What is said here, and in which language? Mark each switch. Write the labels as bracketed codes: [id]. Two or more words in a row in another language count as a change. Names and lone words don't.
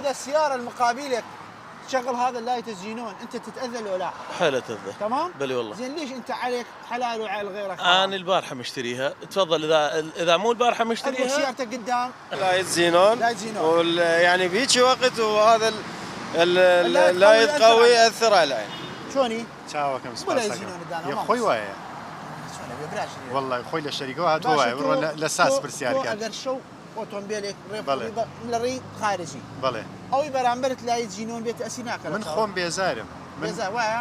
[ar] اذا السياره المقابلك تشغل هذا اللايت الزينون انت تتاذى لو لا حلو تذا تمام بلي والله زين ليش انت عليك حلال وعلى غيرك انا البارحه مشتريها تفضل اذا مو البارحه مشتريها سيارتك قدام لايت زينون لايت زينون يعني بهيك وقت وهذا اللايت قوي ياثر على العين شلوني؟ [ckb] چاوەکەم سپاس خۆی وایە والله خۆی لە شەریکەوە هاتووە بڕۆ لە ساس پرسیارکە ئەگەر شەو ئۆتۆمبیلێک لە ڕێی خارجی بەڵێ ئەوەی بەرامبرت لای زیینۆن بێت ئەسی ناکەن من خۆم بێزارم وایە